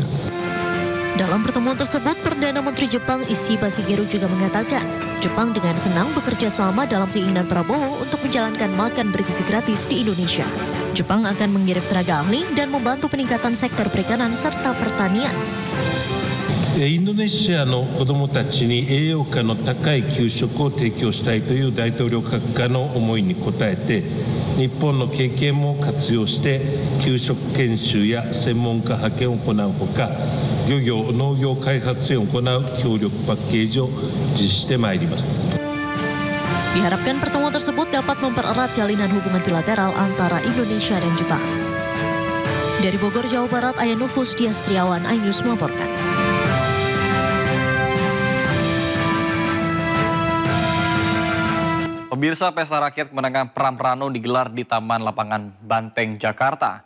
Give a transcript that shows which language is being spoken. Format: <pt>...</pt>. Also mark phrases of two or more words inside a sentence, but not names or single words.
<id>Dalam pertemuan tersebut, Perdana Menteri Jepang Ishiba Shigeru juga mengatakan, Jepang dengan senang bekerja sama dalam keinginan Prabowo untuk menjalankan makan bergizi gratis di Indonesia. Jepang akan mengirim tenaga ahli dan membantu peningkatan sektor perikanan serta pertanian.</id> <ja>インドネシアの子どもたちに栄養価の高い給食を提供したいという大統領閣下の思いに応えて、日本の経験も活用して給食研修や専門家派遣を行うほか、漁業・農業開発支援を行う協力パッケージを実施してまいります。</ja> <id>Diharapkan pertemuan tersebut dapat mempererat jalinan hubungan bilateral antara Indonesia dan Jepang. Dari Bogor, Jawa Barat, Ayanufus Diastriawan, iNews melaporkan. Pemirsa, Pesta Rakyat Kemenangan Pram-Prano digelar di Taman Lapangan Banteng, Jakarta.</id>